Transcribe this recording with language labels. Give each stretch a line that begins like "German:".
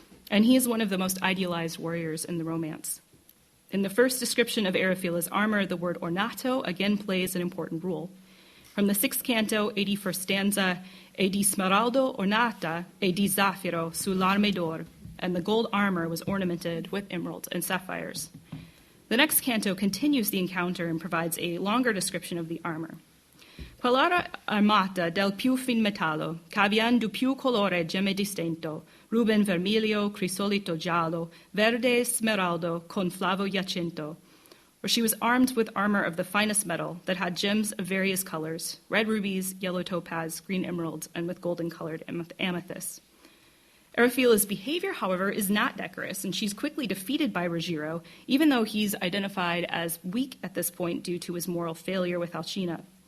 English: And he is one of the most idealized warriors in the romance. In the first description of Eriphila's armor, the word ornato again plays an important role. From the 6th canto, 81st stanza,
Italian: e di smeraldo ornata e di zaffiro sull'arme d'or,
English: and the gold armor was ornamented with emeralds and sapphires. The next canto continues the encounter and provides a longer description of the armor.
Italian: Quell'era armata del più fin metallo, c'avian du più colore gemme distinto, ruben vermiglio, crisolito giallo, verde smeraldo con flavo giacinto.
English: Or she was armed with armor of the finest metal that had gems of various colors, red rubies, yellow topaz, green emeralds, and with golden-colored amethysts. Erafila's behavior, however, is not decorous, and she's quickly defeated by Ruggiero, even though he's identified as weak at this point due to his moral failure with Alcina.